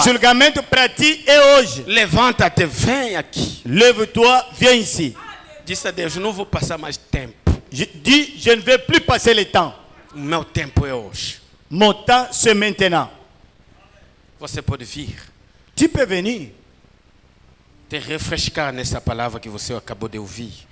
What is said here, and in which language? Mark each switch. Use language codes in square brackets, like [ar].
[pt] O julgamento para ti é hoje. Levanta-te, vem aqui. [fr] Lève-toi, viens ici. [pt] Diz a Deus, não vou passar mais tempo. [fr] Dis, je ne vais plus passer le temps. [pt] O meu tempo é hoje. [fr] Mon temps, c'est maintenant. [pt] Você pode vir. [fr] Tu peux venir. [pt] Te refrescar nessa palavra que você acabou de ouvir.